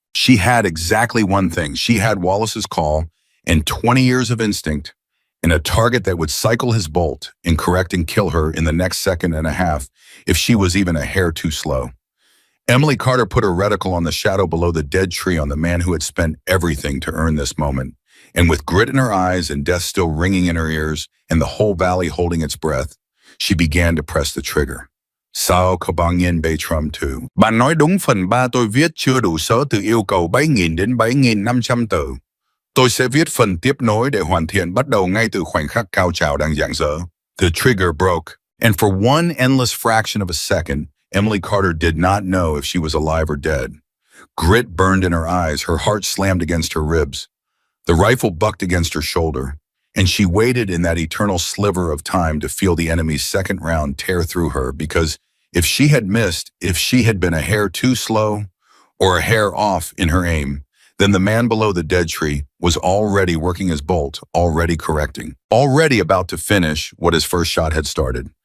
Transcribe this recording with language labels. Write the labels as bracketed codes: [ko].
[en] She had exactly one thing. She had Wallace's call and 20 years of instinct and a target that would cycle his bolt and correct and kill her in the next second and a half if she was even a hair too slow. Emily Carter put her reticle on the shadow below the dead tree on the man who had spent everything to earn this moment. And with grit in her eyes and death still ringing in her ears and the whole valley holding its breath, she began to press the trigger. [vi] Sao có bao nhiêu bay Trump 2? Bạn nói đúng, phần 3 tôi viết chưa đủ số từ yêu cầu 7.000 đến 7.500 từ. Tôi sẽ viết phần tiếp nối để hoàn thiện bắt đầu ngay từ khoảnh khắc cao trào đang rạng rỡ. [en] The trigger broke, and for one endless fraction of a second, Emily Carter did not know if she was alive or dead. Grit burned in her eyes, her heart slammed against her ribs. The rifle bucked against her shoulder, and she waited in that eternal sliver of time to feel the enemy's second round tear through her, because if she had missed, if she had been a hair too slow or a hair off in her aim, then the man below the dead tree was already working his bolt, already correcting, already about to finish what his first shot had started.